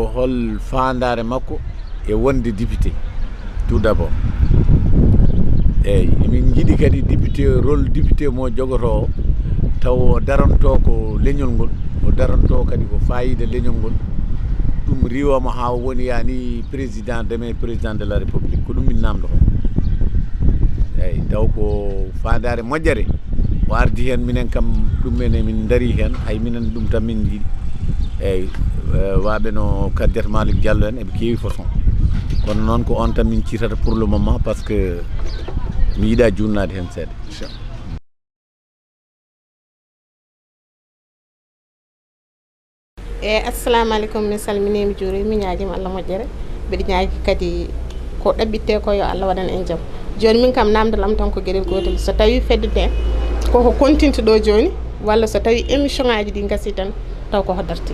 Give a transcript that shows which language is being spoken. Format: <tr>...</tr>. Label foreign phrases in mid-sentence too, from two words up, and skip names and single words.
<ff>hol fandare makko e wonde député</ff> <fr>tout d'abord</fr> <ff>eyyi emin jiiɗi kadi député</ff> <fr>rôle député</fr> <ff>mo jogoto taw o daranto ko leñol ngol o daranto kadi ko fayida leñol ngol ɗum riwama ha woni yani</ff> <fr>président demain président de la république</fr> <ff>ko ɗum min namdo ko eyyi taw ko fandare moƴƴere o ardi hen minen kam ɗum ene min daari hen hay minen ɗum tan min jiiɗi eyyi waɓe no Kadiata Malick Diallo en eɓe kewi façon kono noon ko on tan min ciitata</ff> <fr>pour le moment par ce que</fr> <ff>mi yiiɗa junnade hen seeɗa assalamu aleykum mi salmini mi juuri mi ñaaguima Allah moƴƴere mbiɗa ñaagui kadi ko ɗaɓɓitte ko yo Allah waɗan en jaam joni min kam namdal am tan ko gueɗel gotel so tawi feddude koko continte ɗo joni walla so tawi émission ngaji ɗi gasi tan taw ko hoddarti</ff>